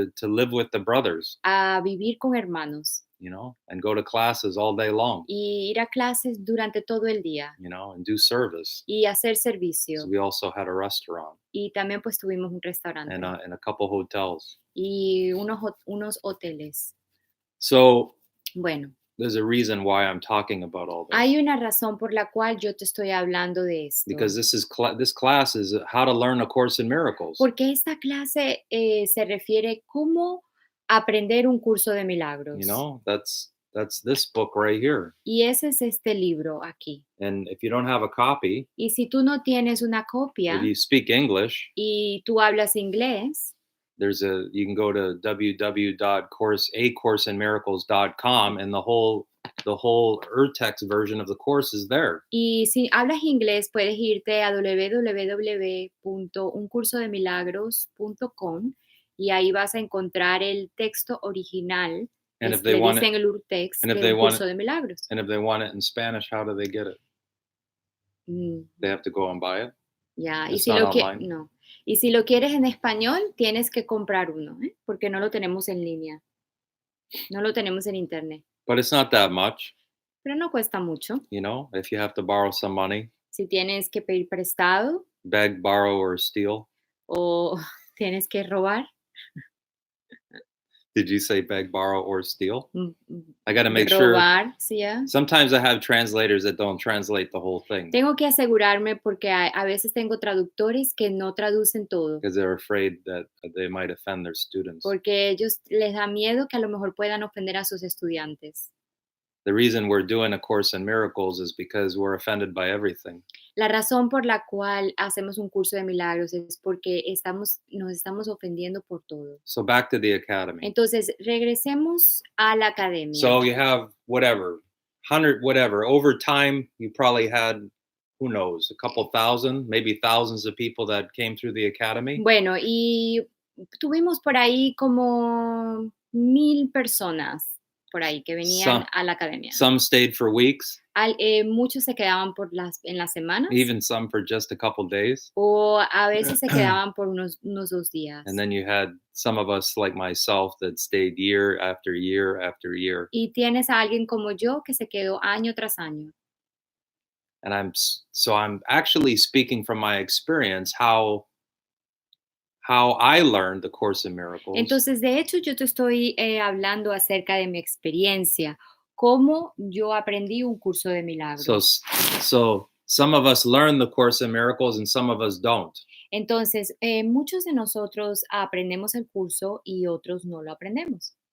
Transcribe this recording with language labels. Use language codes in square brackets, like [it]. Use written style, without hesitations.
[en] to live with the brothers, [es] a vivir con hermanos [en] and go to classes all day long, [es] y ir a clases durante todo el día [en] and do service. [es] y hacer servicio. [en] So we also had a restaurant [es] Y también pues tuvimos un restaurante [en] and a couple hotels. [es] y unos hoteles. [en] So [es] Bueno, [en] there's a reason why I'm talking about all this. [es] hay una razón por la cual yo te estoy hablando de esto. [en] Because this class is how to learn A Course in Miracles. [es] Porque esta clase se refiere cómo aprender un curso de milagros. [en] That's this book right here. [es] Y ese es este libro aquí. [en] And if you don't have a copy, [es] Y si tú no tienes una [en] if [es] copia [en] you speak English, [es] y tú hablas inglés, [en] you can go to www.acourseinmiracles.com and the whole urtext version of the course is there. [es] y si hablas inglés puedes irte a www.uncursodemilagros.com y ahí vas a encontrar el texto original. [en] And if [es] Le [en] they want [es] dicen [en] it, [es] el urtext [en] and if [es] de [en] they [es] un [en] want [es] curso de milagros. [en] and if they want it in Spanish, how do they get it? They have to go and buy it. [es] Ya, [en] It's not online. [es] no. Y si lo quieres en español, tienes que comprar uno, porque no lo tenemos en línea. No lo tenemos en internet. [en] But it's not that much, [es] Pero no cuesta mucho. [en] if you have to borrow some money, [es] Si tienes que pedir prestado [en] beg, borrow, or steal. [es] o tienes que robar. [en] Did you say beg, borrow, or steal? mm, I got to make sure. [es] Robar, sí, ¿eh? [en] Sometimes I have translators that don't translate the whole thing [es] Tengo que asegurarme porque a veces tengo traductores que no traducen todo. [en] because they're afraid that they might offend their students. [es] Porque ellos les da miedo que a lo mejor puedan ofender a sus estudiantes. [en] The reason we're doing A Course in Miracles is because we're offended by everything. [es] La razón por la cual hacemos un curso de milagros es porque nos estamos ofendiendo por todo. [en] So back to the academy. [es] Entonces, regresemos a la academia. [en] So you have 100, over time, you probably had, who knows, a couple thousand, maybe thousands of people that came through the academy. [es] Bueno, y tuvimos por ahí como 1,000 personas por ahí que venían [en] Some [es] a la academia. [en] some stayed for weeks, [es] Muchos se quedaban en las semanas [en] even some for just a couple days. [es] o a veces se quedaban por unos 2 días. [en] And then you had some of us like myself that stayed year after year after year. [es] Y tienes a alguien como yo que se quedó año tras año. [en] And I'm actually speaking from my experience how I learned the Course in Miracles. [es] Entonces, de hecho, yo te estoy hablando acerca de mi experiencia, cómo yo aprendí un curso de [en] So [es] milagros. [en] so some of us learn the Course in Miracles and some of us don't. [es] Entonces, muchos de nosotros aprendemos el curso y otros no lo aprendemos.